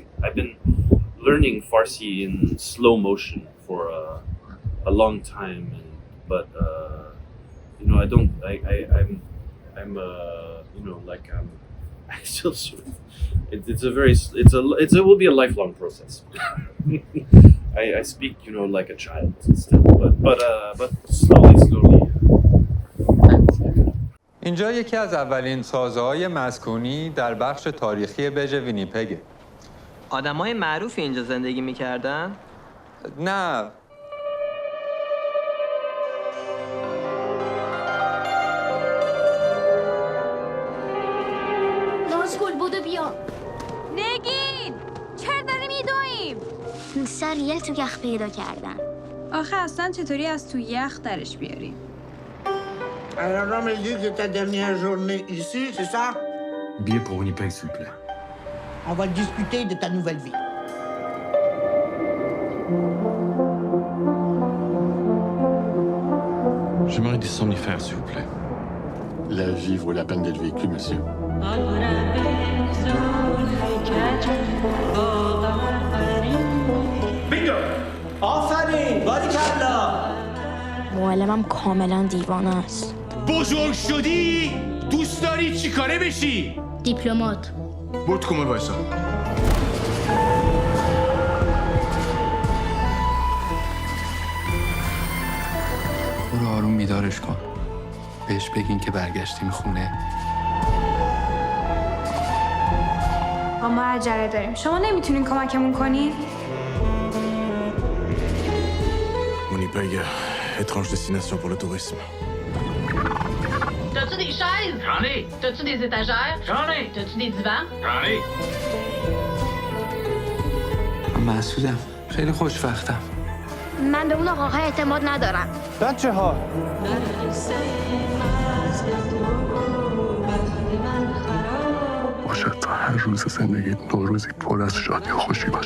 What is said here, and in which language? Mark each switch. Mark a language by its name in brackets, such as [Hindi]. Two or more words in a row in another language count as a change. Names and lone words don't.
[English] I've been learning Farsi in slow motion for a long time, but I don't. I still sort of. It will be a lifelong process. I speak, like a child still, but slowly. [Persian] اینجا یکی از اولین سازه‌های مسکونی در بخش تاریخی بیج وینیپگه. آدمای معروفی اینجا زندگی می‌کردن؟ نه. نازگل بودو بیا. نگین! چرا داریم میدویم؟ سریل تو یخ پیدا کردن. آخه اصلا چطوری از تو یخ درش بیاریم؟ [French] Alors on me dit que ta dernière journée ici, c'est ça? Billet pour Winnipeg, s'il vous plaît. On va discuter de ta nouvelle vie. J'aimerais des somnifères, s'il vous plaît. La vie vaut la peine d'être vécue, monsieur. Bingo! [Persian] آفرین! باریکلا! معلمم کاملا دیوانه است. بزرگ شدی؟ دوست داری چی کاره بشی؟ دیپلمات. برو تو کمد وایسا. برو آروم بیدارش کن. بهش بگین که برگشتیم خونه. ما عجله داریم. شما نمیتونین کمکمون کنین؟ [French] Winnipeg, étrange destination pour le tourisme. T'as-tu des chaises? J'en ai. T'as-tu des étagères? J'en ai. T'as-tu des divans? J'en ai. [Persian] من مسعودم. خیلی خوشبختم. من به اون آقاها اعتماد ندارم. بچه ها باشد تا هر روز زندگی نوروزی پر از شادی و خوشی باشه.